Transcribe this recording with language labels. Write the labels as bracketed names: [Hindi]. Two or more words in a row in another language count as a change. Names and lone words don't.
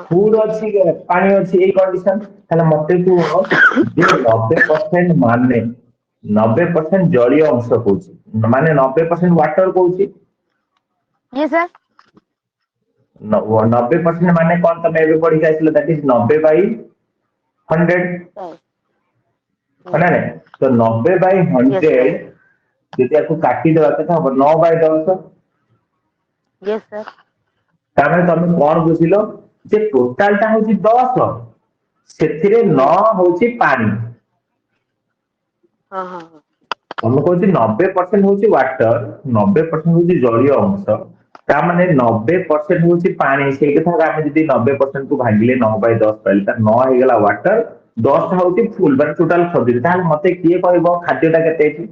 [Odia] ଫୁଡ ଅଛି ପାଣି ଅଛି ଏଇ କଣ୍ଡିସନ ତାହେଲେ ମତେ କୁହ ଯେ 90% ମାନେ 90% ଜଳୀୟ ଅଂଶ କହୁଛି ମାନେ 90% ୱାଟର କହୁଛି [English] Yes, sir. [Odia] 90% ମାନେ କଣ ତମେ ଏବେ ପଢିକି ଆସିଲ [English] that is 90 by 100 Sir. [Odia] ହଁ ନା Mm. ନାଇଁ ତ 90 by [English] Yes, [Odia] 100 [English] sir. [Odia] ଯଦି ଆକୁ କାଟିଦେବା କେତେ ହବ 9 by 10 [English] Yes, sir. [Odia] ତାମାନେ ତମେ କଣ ବୁଝିଲ ଯେ ଟୋଟାଲ ଟା ହଉଛି 10 ସେଥିରେ ହୁଁ 9 ହଉଛି ପାଣି ହଁ ହଁ ହଁ ତମେ କହୁଛି 90% ହଉଛି ୱାଟର 90% ହଉଛି ଜଳୀୟ ଅଂଶ ତାମାନେ 90% ହଉଛି ପାଣି ସେଇ କଥା ଆମେ ଯଦି 90% କୁ ଭାଗିଲେ 9 by 10 ପାଇଲେ ତାର 9 ହେଇଗଲା ୱାଟର 10 ହଉଛି ଫୁଲ ମାନେ ଟୋଟାଲ ଖଜୁରୀ ତାହେଲେ ମତେ କିଏ କହିବ ଖାଦ୍ୟଟା କେତେ ହେଇଛି